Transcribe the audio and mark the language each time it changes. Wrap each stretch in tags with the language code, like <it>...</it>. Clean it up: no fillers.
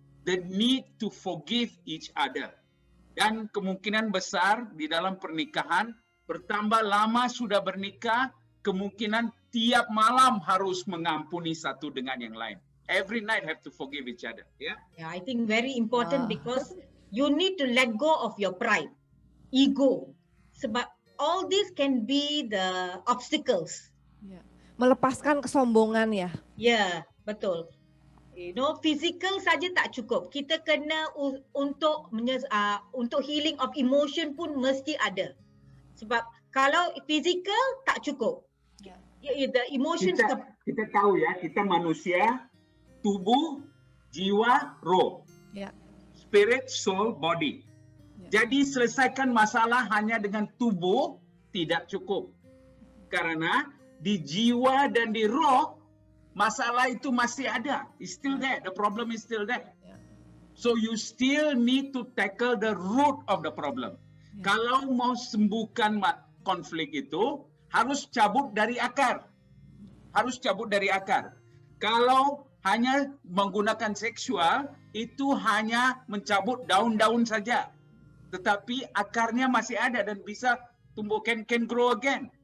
<en>The need to forgive each other.</en> <ms>Dan kemungkinan besar di dalam pernikahan, bertambah lama sudah bernikah, kemungkinan tiap malam harus mengampuni satu dengan yang lain.</ms> <en>Every night have to forgive each other. Yeah? Yeah, I think very important because you need to let go of your pride, ego. Sebab all this can be the obstacles.</en> <id>Ya. Melepaskan kesombongan ya.</id> <ms>Ya, betul.</ms> <en>You know,</en> <ms>physical saja tak cukup. Kita kena untuk</ms> <en>healing of emotion</en> <ms>pun mesti ada. Sebab kalau physical tak cukup.</ms> <en>The emotions</en> <id>kita tahu ya, kita manusia, tubuh, jiwa, roh. Ya.</id> <en>Spirit, soul, body.</en> <id>Ya. Jadi selesaikan masalah hanya dengan tubuh tidak cukup. Karena di jiwa dan di roh masalah itu masih ada.</id> <en>It's still there. The problem is still there. Yeah. So you still need to tackle the root of the problem. Yeah.</en> <id>Kalau mau sembuhkan konflik itu, harus cabut dari akar. harus cabut dari akar. Kalau hanya menggunakan seksual, itu hanya mencabut daun-daun saja. Tetapi akarnya masih ada dan bisa tumbuh,</id> <en>can grow again.</en>